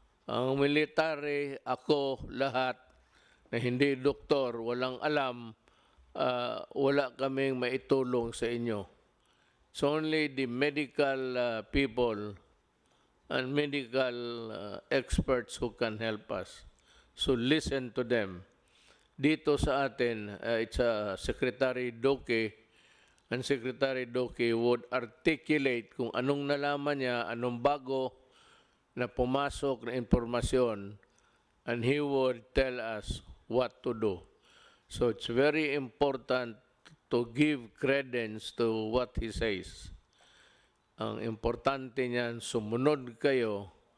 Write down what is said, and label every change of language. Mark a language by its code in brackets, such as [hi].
[tl] Ang military, ako, lahat na hindi doktor, walang alam wala kaming maitulong sa inyo. [en] It's only the medical people and medical experts who can help us. So listen to them. [tl] Dito sa atin, [en] it's Secretary Doke, and Secretary Doke would articulate [tl] kung anong nalaman niya, anong bago na pumasok na impormasyon, [en] and he would tell us what to do. So it's very important to give credence to what he says. [tl] Ang importante niyan, sumunod kayo.